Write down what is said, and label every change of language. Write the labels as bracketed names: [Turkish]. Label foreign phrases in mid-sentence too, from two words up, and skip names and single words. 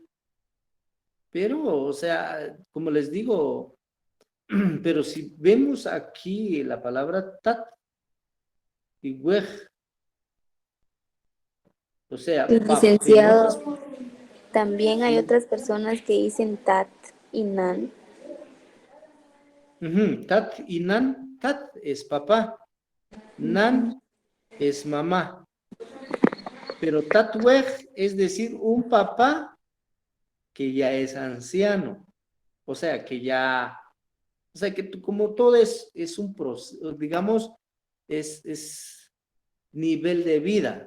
[Spanish] Pero, o sea, como les digo, pero si vemos aquí la palabra tat y wej, o sea, en otras, Licenciado, también hay otras personas que dicen tat y nan. tat y nan, tat es papá, nan es mamá, pero tatuej es decir, un papá que ya es anciano, o sea, que ya, o sea, que como todo es un proceso, digamos, es nivel de vida.